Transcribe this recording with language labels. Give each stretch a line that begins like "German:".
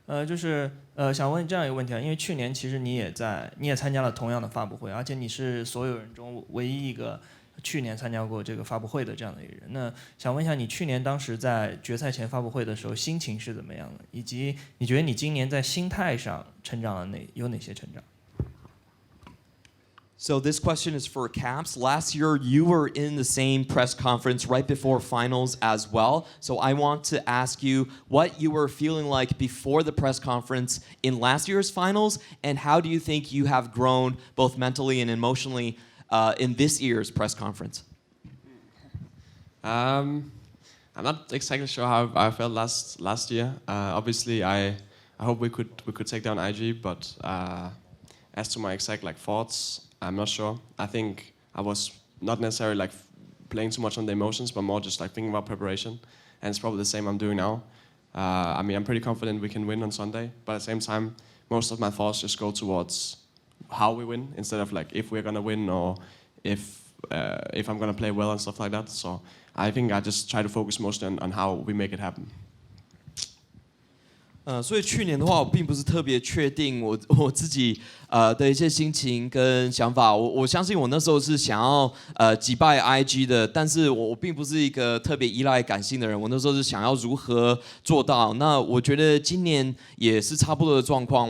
Chinese: 就是想问这样一个问题啊，因为去年其实你也参加了同样的发布会，而且你是所有人中唯一一个去年参加过这个发布会的这样的一个人。那想问一下，你去年当时在决赛前发布会的时候心情是怎么样的，以及你觉得你今年在心态上成长了有哪些成长？
English: So this question is for Caps. Last year, you were in the same press conference right before finals as well. So I want to ask you what you were feeling like before the press conference in last year's finals, and how do you think you have grown both mentally and emotionally in this year's press conference? I'm not exactly sure how I felt last year. Obviously, I hope we could take down IG, but as to my exact thoughts, I'm not sure. I think I was not necessarily playing too much on the emotions, but more just thinking about preparation. And it's probably the same I'm doing now. I mean, I'm pretty confident we can win on Sunday, but at the same time, most of my thoughts just go towards how we win instead of like if we're gonna win or if I'm gonna play well and stuff like that. So I think I just try to focus mostly on how we make it happen.
Chinese: 所以去年的话，我并不是特别确定我自己的一些心情跟想法。我相信我那时候是想要击败 IG 的，但是我并不是一个特别依赖感性的人。我那时候是想要如何做到。那我觉得今年也是差不多的状况。